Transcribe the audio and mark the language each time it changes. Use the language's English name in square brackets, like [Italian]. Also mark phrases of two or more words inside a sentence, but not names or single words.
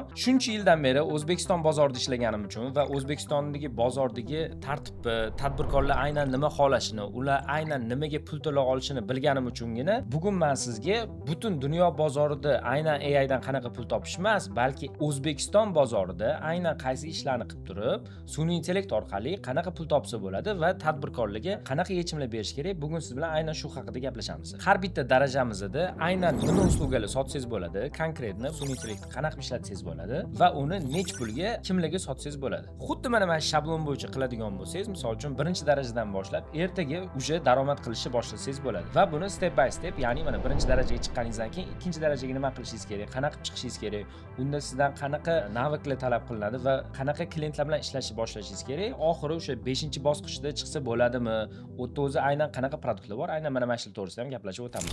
[Uzbek] Shuncha yildan beri O'zbekiston bozorida ishlaganim uchun va O'zbekistondagi bozordagi tartibni, tadbirkorlar aynan nima xohlashini, ular aynan nimaga pul to'la olishini bilganim uchungina bugun men sizga butun dunyo bozorida aynan AI dan qanaqa pul topish emas, balki O'zbekiston bozorida aynan qaysi ishlarni qilib turib, sun'iy intellekt orqali qanaqa pul topsa bo'ladi va tadbirkorlarga qanaqa yechimlar berish kerak, bugun siz bilan aynan shu haqida gaplashamiz. Har bitta darajamizda aynan nima uslugalar sotsangiz bo'ladi, konkretni sun'iy intellektni qanaqa ishlatsangiz bo'ladi va uni nech pulga kimlarga sotsangiz bo'ladi. Xuddi mana shablon bo'yicha qiladigan bo'lsangiz, misol uchun birinchi darajadan boshlab ertaga uje daromad qilishni boshlasangiz bo'ladi va buni [English] step by step, [Uzbek] ya'ni mana birinchi darajaga chiqqaningizdan keyin ikkinchi darajaga nima qilishingiz kerak, qanaqa chiqishingiz kerak, unda sizdan qanaqa naviklar talab qilinadi va qanaqa klientlar bilan ishlashni boshlashingiz kerak. Oxiri o'sha 5-bosqichda chiqsa bo'ladimi? O'tda o'zi aynan qanaqa produktlar bor, aynan mana shu to'g'risida ham gaplashib o'tamiz.